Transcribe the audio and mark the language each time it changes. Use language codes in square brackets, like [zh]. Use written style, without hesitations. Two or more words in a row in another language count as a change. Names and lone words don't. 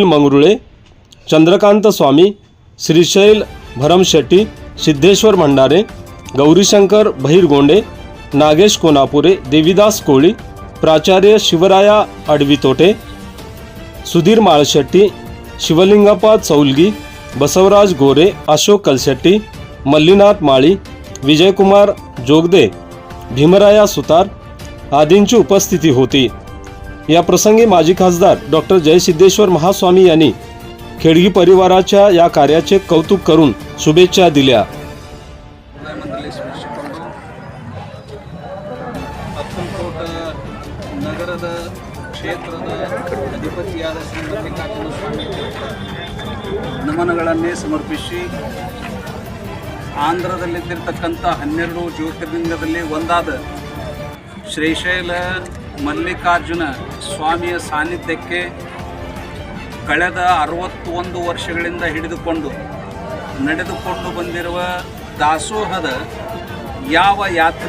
[mr] मंगरुळे, चंद्रकांत स्वामी, श्रीशैल भरमशेट्टी, सिद्धेश्वर भंडारे, गौरीशंकर बहिरगोंडे, नागेश कोनापुरे, देवीदास कोळी, प्राचार्य शिवराया अडवितोटे, सुधीर माळशेट्टी, शिवलिंगप्पा चौलगी, बसवराज गोरे, अशोक कलशेट्टी, मल्लीनाथ माळी, विजयकुमार जोगदे, भीमराया सुतार आदींची उपस्थिती होती। या प्रसंगी माजी खासदार डॉक्टर जयसिद्धेश्वर महास्वामी यांनी खेडगी परिवाराच्या या कार्याचे कौतुक करून शुभेच्छा दिल्या। [kn] ನಗರದ ಕ್ಷೇತ್ರದ ಅಧಿಪತಿಯಾದ ಶ್ರೀ ಮಲ್ಲಿಕಾರ್ಜುನ ಸ್ವಾಮಿಗೆ ನಮನಗಳನ್ನೇ ಸಮರ್ಪಿಸಿ ಆಂಧ್ರದಲ್ಲಿದ್ದಿರತಕ್ಕಂಥ 12 ಜ್ಯೋತಿರ್ಲಿಂಗದಲ್ಲಿ ಒಂದಾದ ಶ್ರೀಶೈಲ ಮಲ್ಲಿಕಾರ್ಜುನ ಸ್ವಾಮಿಯ ಸಾನ್ನಿಧ್ಯಕ್ಕೆ ಕಳೆದ 61 ವರ್ಷಗಳಿಂದ ಹಿಡಿದುಕೊಂಡು ನಡೆದುಕೊಂಡು ಬಂದಿರುವ ದಾಸೋಹದ ಯಾವ ಯಾತ್ರೆ